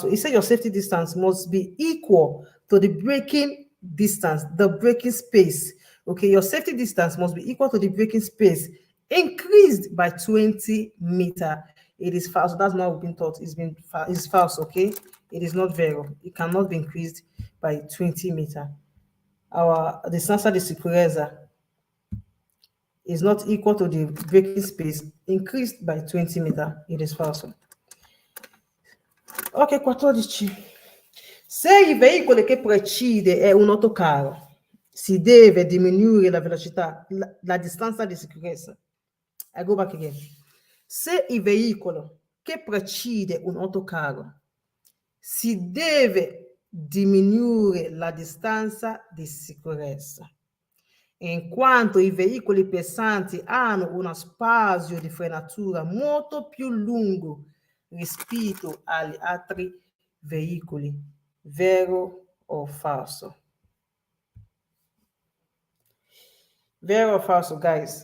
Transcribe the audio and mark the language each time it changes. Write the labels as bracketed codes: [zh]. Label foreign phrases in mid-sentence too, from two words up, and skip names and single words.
[en] So it said your safety distance must be equal to the braking distance, the braking space. Okay, your safety distance must be equal to the braking space increased by 20 meter. It is false. That's not what been taught. It's false. Okay, it is not Vero. It cannot be increased by 20 meter. The [it] distanza di sicurezza [en] is not equal to the braking space increased by 20 meter. It is false. Ok, 14. [it] Se il veicolo che precede è un autocarro, si deve diminuire la velocità, la distanza di sicurezza. [en] I go back again. [it] Se il veicolo che precede un autocarro, si deve diminuire la distanza di sicurezza. In quanto i veicoli pesanti hanno uno spazio di frenatura molto più lungo rispetto agli altri veicoli. Vero o falso? Vero or falso, [en] guys?